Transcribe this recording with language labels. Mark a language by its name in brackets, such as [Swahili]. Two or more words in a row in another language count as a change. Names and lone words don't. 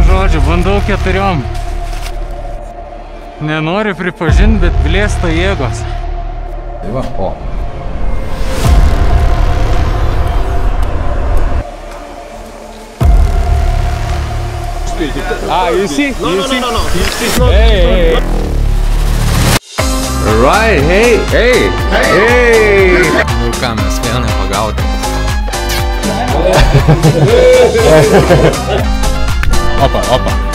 [Lithuanian] žodžiu, bandau 4. Nenoriu pripažinti, bet blėsta jėgos. Tai va, o. [English] You see? No. You see? No. It's not. Hey. Right, hey. [Lithuanian] Nu ką, mes vieną pagaudėm. Opa.